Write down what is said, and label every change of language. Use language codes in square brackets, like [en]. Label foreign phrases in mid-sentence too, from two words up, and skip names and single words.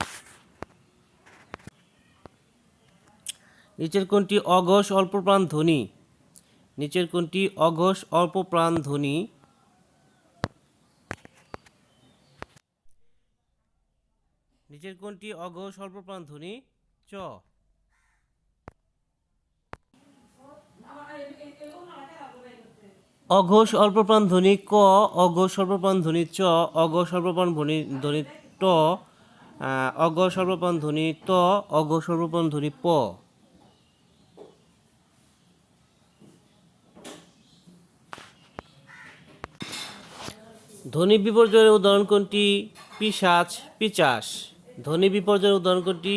[bn] নিচের কোনটি অঘোষ অল্পপ্রাণ ধ্বনি? নিচের কোনটি অঘোষ অল্পপ্রাণ ধ্বনি? নিচের কোনটি অঘোষ অল্পপ্রাণ ধ্বনি? চ। অঘোষ অল্পপ্রাণ ধ্বনি ক, অঘোষ অল্পপ্রাণ ধ্বনি চ, অঘোষ অল্পপ্রাণ ধ্বনি ট, অঘোষ অল্পপ্রাণ ধ্বনি ত, অঘোষ অল্পপ্রাণ ধ্বনি প। ধ্বনি বিপর্যয়ের উদাহরণ কোনটি? পিশাচ, পিচাস। ধ্বনি বিপর্যয়ের উদাহরণ কোনটি?